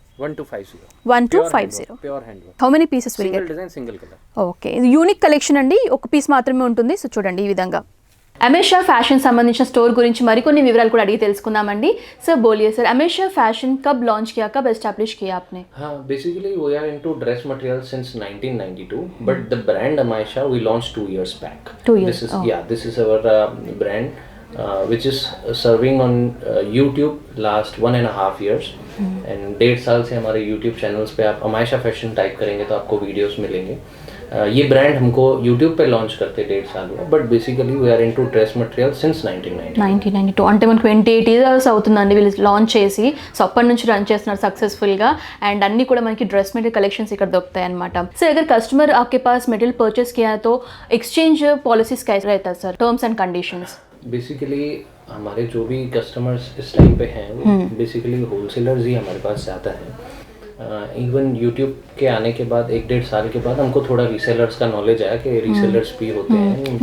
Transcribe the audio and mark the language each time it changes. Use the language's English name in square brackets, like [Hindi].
[English] 1250. 1250. Pure handwork. How many pieces will Single గెట్? design, single color. [Telugu] Okay ఇది unique collection అండి. ఒక piece మాత్రమే ఉంటుంది. సో చూడండి ఈ విధంగా. అమేషా ఫ్యాషన్ సంబంధించిన స్టోర్ గురించి మరికొన్ని వివరాలు కూడా అడిగి తెలుసుకుందామండి. [Hindi] సార్ బోలియే సార్ అమేషా ఫ్యాషన్ కబ్ లాంచ్ किया कब एस्टैब्लिश किया आपने? [English] हाँ, basically we are into dress material since 1992, but the brand Amaisha we launched 2 years back. 2 years. This is our brand which is serving on YouTube last 1.5 years. [Hindi] And 1.5 साल से हमारे YouTube channels पे आप अमायशा fashion type करेंगे तो आपको videos मिलेंगे. ये ब्रांड हमको YouTube पे लॉन्च करते 1.5 साल हुआ, [English] But basically we are into dress material since 1992. [Telugu] అంటే మనకు 28 ఇయర్స్ అవుతుందండి వీళ్ళు లాంచ్ చేసి. సో అప్పటి నుంచి రన్ చేస్తున్నారు సక్సెస్ఫుల్గా. అండ్ అన్ని కూడా మనకి డ్రెస్ మెటీరియల్ కలెక్షన్స్ ఇక్కడ దొరుకుతాయి అనమాట. [Hindi] सर अगर कस्टमर आपके पास मटेरियल परचेस किया है तो एक्सचेंज पॉलिसीज कैसे रहता है sir? Terms and conditions. Basically हमारे जो भी कस्टमर्स इस टाइम पे हैं वो बेसिकली होलसेलर्स ही हमारे पास ज़्यादा हैं. इवन यूट्यूब के आने के बाद 1.5 साल के बाद हमको थोड़ा रीसेलर्स का नॉलेज आया कि रीसेलर्स भी होते हैं.